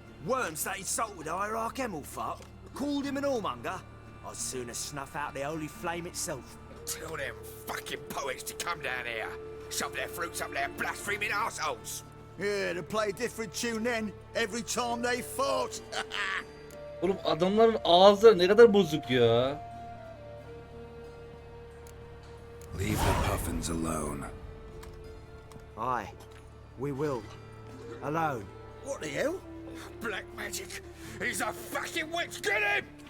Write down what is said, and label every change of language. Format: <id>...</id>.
<en>Worms that insulted hierarch Hemelfart, called him an whoremonger. I'd sooner snuff out the holy flame itself. Tell them fucking poets to come down here. Shove their fruits up their blaspheming arseholes. Yeah, to play a different tune then every time they fought.</en> <tr>Oğlum adamların ağızları ne kadar bozuk ya.</tr> <en>Leave the puffins alone. Aye, we will. Alone. What the hell? Black magic. He's a fucking witch. Get him!</en>